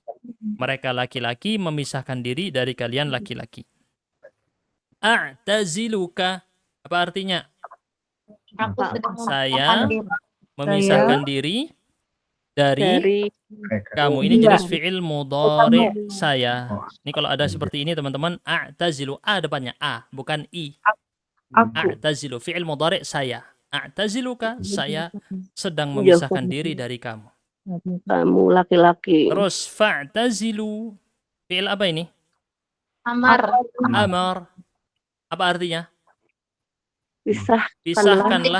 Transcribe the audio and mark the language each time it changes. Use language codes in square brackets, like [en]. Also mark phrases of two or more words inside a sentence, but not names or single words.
[id] Mereka laki-laki memisahkan diri dari kalian laki-laki. A'taziluka. Apa artinya? Aku sedang Saya memisahkan diri dari kamu. Ini jenis [ar] فعل مضارع [id] saya. Ini kalau ada seperti ini teman-teman, a'tazilu, a depannya a, bukan i. A'tazilu, [ar] فعل مضارع [id] saya. A'taziluka, saya sedang memisahkan diri dari kamu. Kamu laki-laki. Terus fa'tazilu, fi'il apa ini? Amar. Amar. Apa artinya? Pisahkanlah